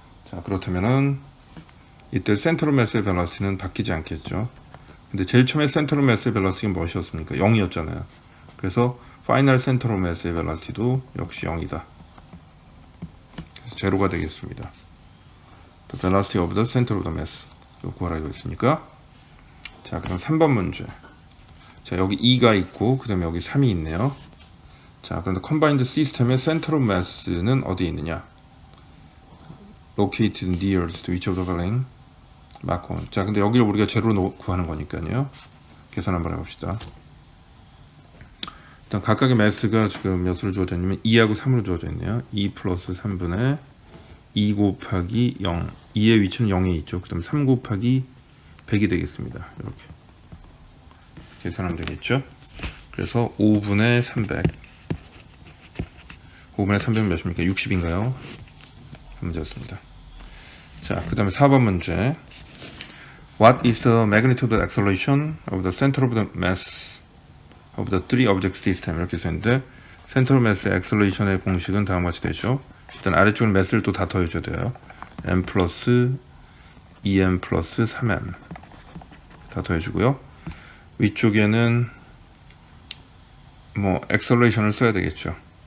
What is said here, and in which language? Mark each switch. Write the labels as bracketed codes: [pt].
[ko] 자, 그렇다면은 이때 센트럴 매스의 벨라시티는 바뀌지 않겠죠. 근데 제일 처음에 센트럴 매스의 벨라시티가 무엇이었습니까? 0이었잖아요. 그래서 파이널 센트럴 매스의 벨라시티도 역시 0이다. 그래서 제로가 되겠습니다. [en] The velocity of the center of the mass. [ko] 구하라고 했으니까. 자, 그럼 3번 문제. 자, 여기 2가 있고 그 다음에 여기 3이 있네요. 자, 그런데 combined system의 center of mass는 어디에 있느냐? [en] located nearest to each of the following mark on. [ko] 자, 근데 여기를 우리가 제로로 구하는 거니까요. 계산 한번 해봅시다. 일단 각각의 매스가 지금 몇으로 주어져 있냐면 2하고 3으로 주어져 있네요. 2 플러스 3분의 2 곱하기 0. 2의 위치는 0에 있죠. 그 다음에 3 곱하기 100이 되겠습니다. 이렇게 계산하면 되겠죠. 그래서 5분의 300. 5분의 300은 몇입니까? 60인가요? 문제였습니다. 자, 그 다음에 4번 문제. [en] What is the magnitude of the acceleration of the center of the mass of the three object system? [ko] 이렇게 써있는데 center of mass의 acceleration의 공식은 다음과 같이 되죠. 일단 아래쪽은 mass를 또 다 더해줘야 돼요. m 플러스 2m 플러스 3m 다 더해주고요. 위쪽에는 뭐 acceleration을 써야 되겠죠.